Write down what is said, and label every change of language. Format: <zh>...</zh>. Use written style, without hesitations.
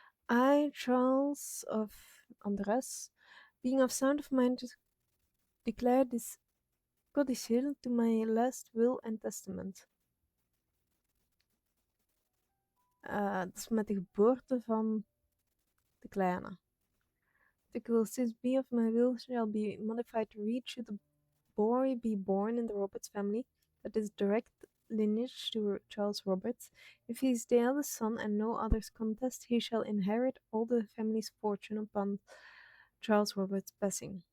<en>I, Charles of Andres, being of sound of mind, declare this codicil to my last will and testament.</en> <nl>Dat is met de geboorte van de kleine.</nl> <en>Article 6b of my will shall be modified to read should a boy be born in the Roberts family that is direct lineage to Charles Roberts. If he is the eldest son and no others contest, he shall inherit all the family's fortune upon Charles Roberts' passing.</en>